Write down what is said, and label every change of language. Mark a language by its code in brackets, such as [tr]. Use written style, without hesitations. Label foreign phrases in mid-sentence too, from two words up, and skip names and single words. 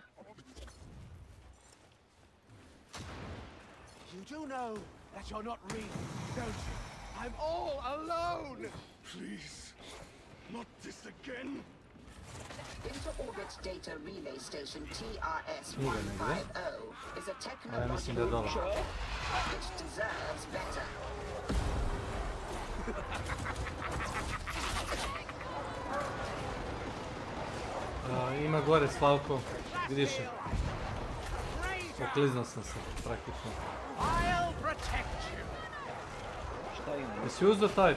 [en] You do know that you're not real, don't you? I'm all alone! Please, not this again. Inter-orbit data relay station TRS-150 is a technological job which deserves better. [bs] Ima gore Slavko, vidiš je. Okliznuo sam se, praktično. Jesi uzdo taj?